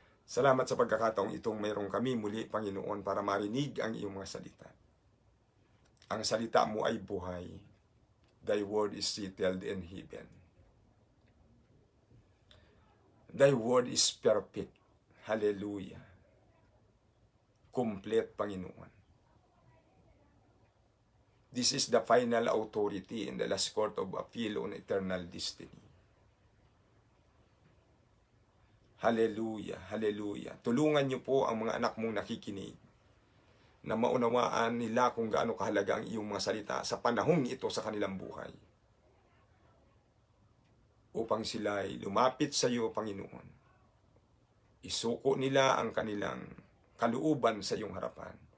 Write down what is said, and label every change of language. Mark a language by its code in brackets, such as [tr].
[tl] Salamat sa pagkakataong itong mayroong kami muli, Panginoon, para marinig ang iyong mga salita. Ang salita mo ay buhay. [en] Thy word is settled in heaven. Thy word is perfect. Hallelujah. Complete, Panginoon. This is the final authority in the last court of appeal on eternal destiny. Hallelujah, hallelujah. [tl] Tulungan niyo po ang mga anak mong nakikinig na maunawaan nila kung gaano kahalaga ang iyong mga salita sa panahong ito sa kanilang buhay. Upang sila ay lumapit sa iyo, Panginoon. Isuko nila ang kanilang kalooban sa iyong harapan.